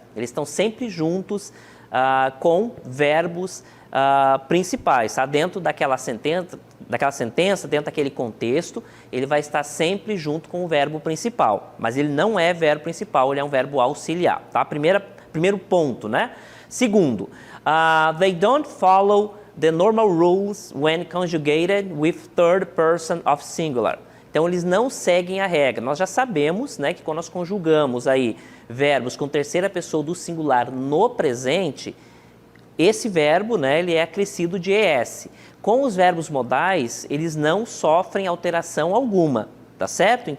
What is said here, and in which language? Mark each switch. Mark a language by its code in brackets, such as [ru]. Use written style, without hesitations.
[pt] Eles estão sempre juntos com verbos principais, tá? Dentro daquela sentença, dentro daquele contexto, ele vai estar sempre junto com o verbo principal. Mas ele não é verbo principal, ele é um verbo auxiliar, tá? Primeiro ponto, né? Segundo, [en] they don't follow the normal rules when conjugated with third person of singular. [pt] Então, eles não seguem a regra. Nós já sabemos, que quando nós conjugamos aí verbos com terceira pessoa do singular no presente, esse verbo, ele é acrescido de ES. Com os verbos modais, eles não sofrem alteração alguma, tá certo?